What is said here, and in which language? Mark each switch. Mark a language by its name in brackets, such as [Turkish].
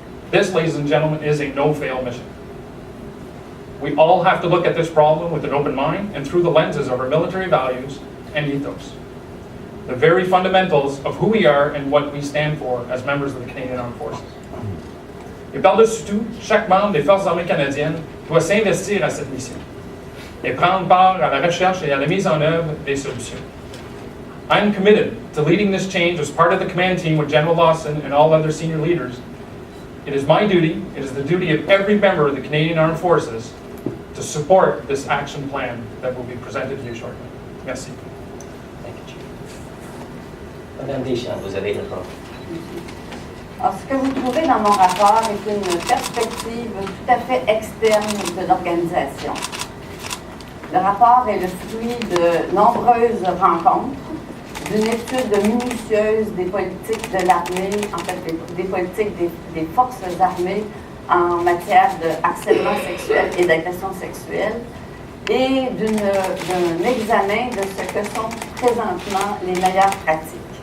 [English] This, ladies and gentlemen, is a no-fail mission. We all have to look at this problem with an open mind and through the lenses of our military values and ethos, the very fundamentals of who we are and what we stand for as members of the Canadian Armed Forces. [French] Et par-dessus tout, chaque membre des Forces armées canadiennes doit s'investir à cette mission et prendre part à la recherche et à la mise en œuvre des solutions. [English] I'm committed to leading this change as part of the command team with General Lawson and all other senior leaders. It is my duty, it is the duty of every member of the Canadian Armed Forces to support this action plan that will be presented to you shortly. [French] Merci. [English] Thank you, Chief. [French] Mme Deschamps, vous avez la parole. Alors, ce que vous trouvez dans mon rapport est une perspective tout à fait externe de l'organisation. Le rapport est le fruit de nombreuses rencontres, d'une étude minutieuse des politiques de l'armée, en fait des politiques des forces armées en matière de harcèlement sexuel et d'agression sexuelle, et d'un examen de ce que sont présentement les meilleures pratiques.